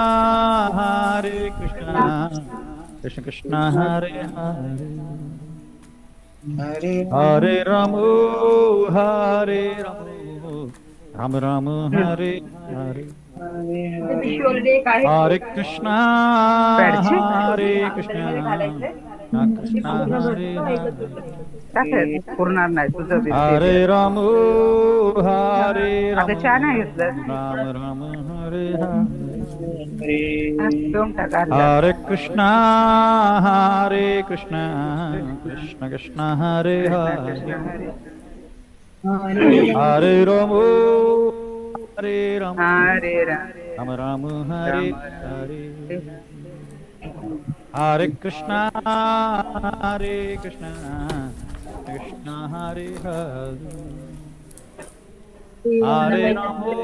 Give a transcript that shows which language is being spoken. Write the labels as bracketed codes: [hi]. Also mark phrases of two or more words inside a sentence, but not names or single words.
[mr] कृष्ण कृष्ण हरे हरे हरे राम राम राम हरे हरे हरे कृष्ण कृष्ण हरे हरे पुरणार नाही तुझं हरे राम आता चहा नाही घेतलं राम राम हरे हरे घेऊन टाक अर्धा. हरे कृष्ण कृष्ण कृष्ण हरे हरे हरे राम हरे राम राम राम हरे हरे हरे कृष्ण कृष्ण हरे हरे हरे राम